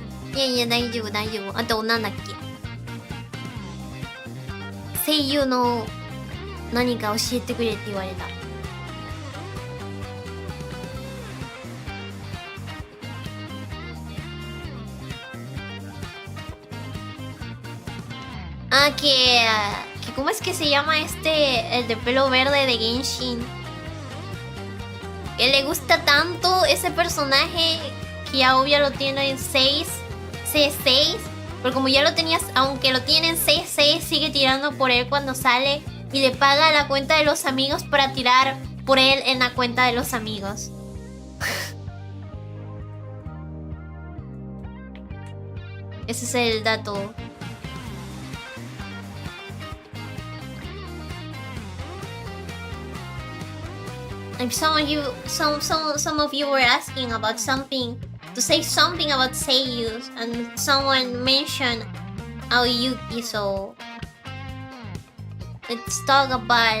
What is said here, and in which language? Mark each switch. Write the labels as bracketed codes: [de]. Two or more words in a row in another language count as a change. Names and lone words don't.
[ja] いやいや、大丈夫大丈夫。あとなんだっけ、声優の何か教えてくれって言われた。 [es] Ah, que ¿cómo es que se llama el de pelo verde de Genshin? Que le gusta tanto ese personaje que ya obvio lo tiene en 6, C6. Pero como ya lo tenías, aunque lo tiene en C6, sigue tirando por él cuando sale. Y le paga la cuenta de los amigos para tirar por él en la cuenta de los amigos. Ese es el dato. [en] Like some of you were asking about something, to say something about seiyus, and someone mentioned Aoyuki, so let's talk about.